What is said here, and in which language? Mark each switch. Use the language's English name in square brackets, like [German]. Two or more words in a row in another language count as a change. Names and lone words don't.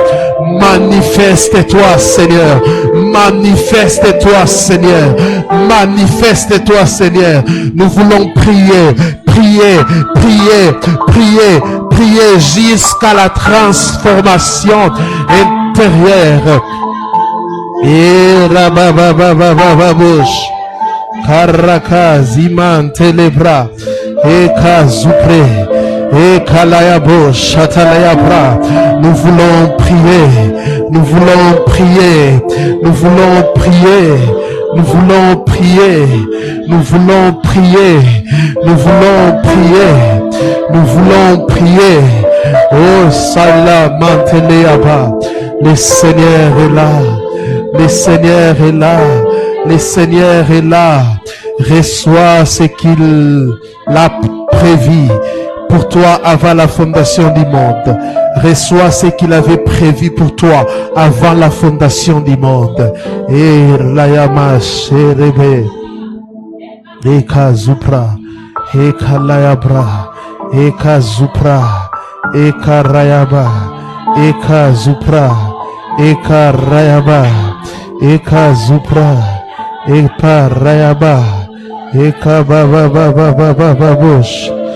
[French] Manifeste-toi, Seigneur. Manifeste-toi, Seigneur. Manifeste-toi, Seigneur. Nous voulons prier, prier, prier, prier, prier jusqu'à la transformation intérieure. Et rababababababouche. Karaka ziman telebra. Et kazupre. Et kalayabo chatalayabra. Nous voulons prier, nous voulons prier, nous voulons prier, nous voulons prier, nous voulons prier, nous voulons prier, nous voulons prier. Oh salamanteleaba. Le Seigneur est là, le Seigneur est là, le Seigneur est là. Reçois ce qu'il a prévu pour toi avant la fondation du monde. Reçois ce qu'il avait prévu pour toi avant la fondation du monde. Et layama sherebe, et kazupra, et kalayabra, et kazupra, et karayaba, et kazupra, et karayaba, et kazupra, et parayaba, et kabababababababush.